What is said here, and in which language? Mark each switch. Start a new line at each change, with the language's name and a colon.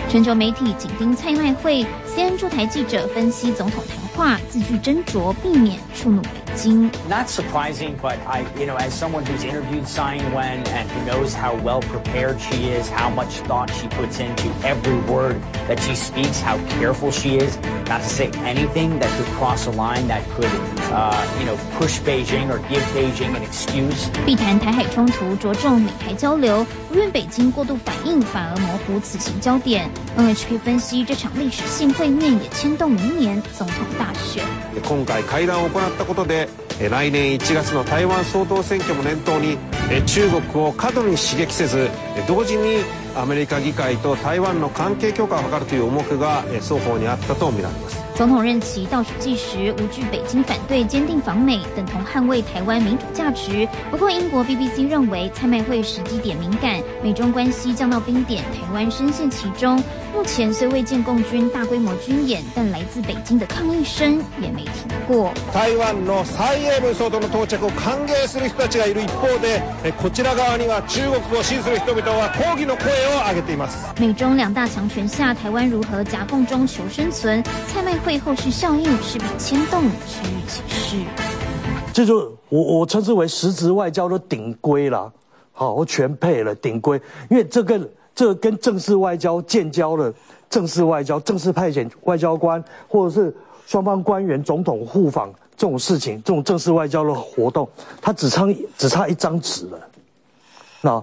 Chinese: 全球媒体紧盯蔡麦会 ，CNN 驻台记者分析总统谈话，字句斟酌，避免触怒北京。
English: Not surprising, but I, you know, as someone who's interviewed Tsai Ing-wen and who knows how well prepared she is, how much thought she puts into every word that she speaks, how careful she is not to say anything that could cross a line that could, you know, push Beijing or give Beijing an excuse.
Chinese: 避谈台海冲突，着重美台交流，不愿北京过度反应，反而模糊此行焦点。 NHK 分析，这场历史性会面也牵动明年总统大选。
Japanese: 今回会談を行ったことで、来年1月の台湾総統選挙も念頭に、中国を過度に刺激せず、同時にアメリカ議会と台湾の関係強化を図るという重くが双方にあったと見られます。
Chinese: 总统任期倒数计时，无惧北京反对，坚定访美，等同捍卫台湾民主价值。不过，英国 BBC 认为蔡麦会时机点敏感，美中关系降到冰点，台湾深陷其中。目前虽未见共军大规模军演，但来自北京的抗议声也没停过。
Japanese: 台湾の蔡英文総統の到着を歓迎する人たちがいる一方で、こちら側には中国を支持する人々は抗議の声を上げています。
Chinese: 美中两大强权下，台湾如何夹缝中求生存？蔡麦会后续效应势必牵动区域局势。这就我称之为实质外交的顶规啦，好，我全配了顶规，因为这跟正式外交建交的正式外交，正式派遣外交官，或者是双方官员总统互访这种事情，这种正式外交的活动，它只差一张纸了。